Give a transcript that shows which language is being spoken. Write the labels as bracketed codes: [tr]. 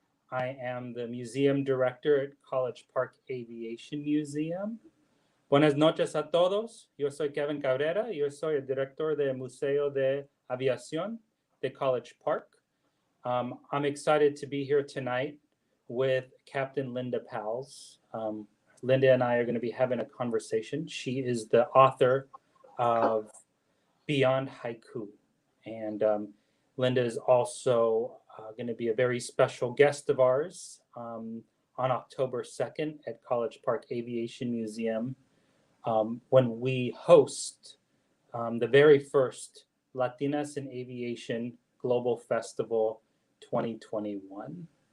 [en] I am the museum director at College Park Aviation Museum. [es] Buenas noches a todos. Yo soy Kevin Cabrera. Yo soy el director del Museo de Aviation de College Park. [en] I'm excited to be here tonight with Captain Linda Pauwels. Linda and I are going to be having a conversation. She is the author of Beyond Haiku. And Linda is also going to be a very special guest of ours on October 2nd at College Park Aviation Museum when we host the very first Latinas in Aviation Global Festival 2021.